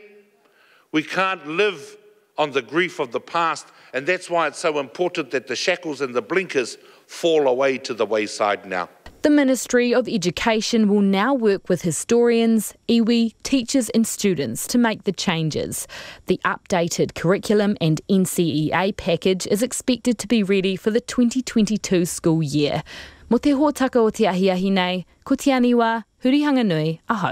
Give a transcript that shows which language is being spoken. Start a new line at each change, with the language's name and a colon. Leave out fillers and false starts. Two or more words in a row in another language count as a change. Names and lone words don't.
English: We can't live on the grief of the past, and that's why it's so important that the shackles and the blinkers fall away to the wayside now. The Ministry of Education will now work with historians, iwi, teachers and students to make the changes. The updated curriculum and NCEA package is expected to be ready for the 2022 school year.
Māori: Mo te hōtaka o te ahiahi nei, ko te Aniwa Hurihanganui, ahau.